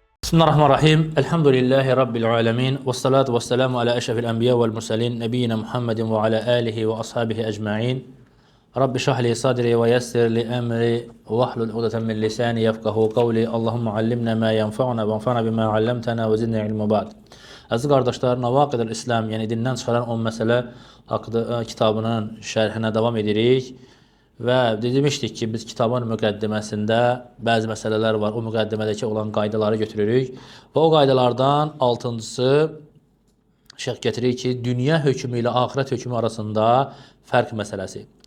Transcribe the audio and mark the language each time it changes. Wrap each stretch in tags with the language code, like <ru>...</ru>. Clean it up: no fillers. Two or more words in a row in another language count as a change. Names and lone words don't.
<ar>بسم الله الرحمن الرحيم. الحمد لله رب العالمين. والصلاة والسلام على أشرف الأنبياء والمرسلين. نبينا محمد وعلى آله وأصحابه أجمعين. رب اشرح لي صدري ويسر لي أمري واحلل عقدة من لساني يفقهوا قولي. اللهم علمنا ما ينفعنا وانفعنا بما علمتنا وزدنا علما بعد.</ar> <az>Əziz qardaşlar, Navaqidul İslam, yəni dindən çıxaran 10 məsələ haqqında kitabının şərhinə davam edirik. Və demişdik ki, biz kitabın müqəddiməsində bəzi məsələlər var. O müqəddimədəki olan qaydaları götürürük. Və o qaydalardan 6-cısı şərh gətirir ki, dünya hökmü ilə axirət hökmü arasında fərq məsələsi.</az>